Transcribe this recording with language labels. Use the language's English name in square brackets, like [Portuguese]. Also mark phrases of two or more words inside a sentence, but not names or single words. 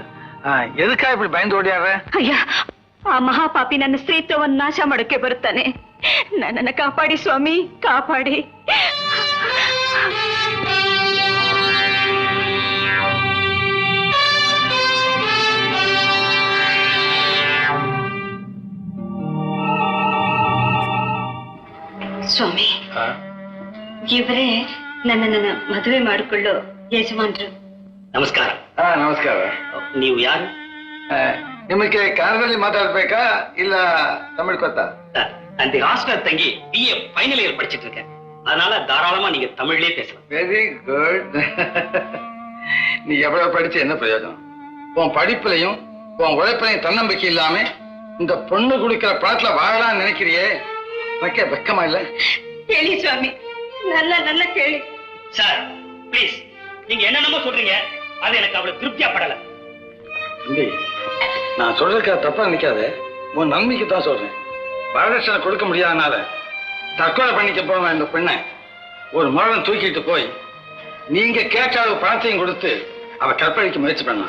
[Tamil] எதுக்கா இப்படி பயந்து ஓடியாடுற? [Kannada] ಅಯ್ಯ, ಆ ಮಹಾಪಾಪಿ ನನ್ನ ಸ್ತ್ರೀತ್ವವನ್ನು ನಾಶ ಮಾಡಕ್ಕೆ ಬರುತ್ತಾನೆ. ನನ್ನನ್ನು ಕಾಪಾಡಿ ಸ್ವಾಮಿ, ಕಾಪಾಡಿ. ಸ್ವಾಮಿ, ಇವರೇ ನನ್ನನ್ನು ಮದುವೆ ಮಾಡಿಕೊಳ್ಳೋ ಯಜಮಾನ್ರು. ನಮಸ್ಕಾರ. ನಮಸ್ಕಾರ. ನೀವು ಯಾರು? ನಿಮಗೆ ಕನ್ನಡದಲ್ಲಿ ಮಾತಾಡ್ಬೇಕಾ ಇಲ್ಲ ತಮಿಳ್ ಗೊತ್ತಾ? [Tamil] அந்த ஹாஸ்டல் தங்கி BA [English] final year [Tamil] படிச்சிட்டு இருக்கேன். அதனால தாராளமா நீங்க தமிழ்லயே பேசலாம். [English] very good. [Tamil] நீ எவ்வளவு படிச்சு என்ன பிரயோஜனம்? உன் படிப்புலையும் உன் உழைப்பிலையும் தன்னம்பிக்கை இல்லாம இந்த பொண்ணு குடிக்கிற பழத்துல வாழலாம்னு நினைக்கிறியே, உனக்கே வெக்கமா இல்ல? [Kannada] ಕೇಳಿ ಸ್ವಾಮಿ, ನನ್ನ ಕೇಳಿ. [English] sir please, [Tamil] நீங்க என்னென்னமோ சொல்றீங்க, அது எனக்கு அவ்வளவு திருப்தியா படல. தம்பி, நான் சொல்றதுக்கா தப்பா நினைக்காத, உன் நன்மைக்கு தான் சொல்றேன். வரதட்சணை கொடுக்க முடியாதனால தற்கொலை பண்ணிக்க போன இந்த பெண்ணை ஒரு முரணம் தூக்கிட்டு போய் நீங்க கேட்ட அளவு பணத்தையும் கொடுத்து அவ கற்பழிக்க முயற்சி பண்ணான்.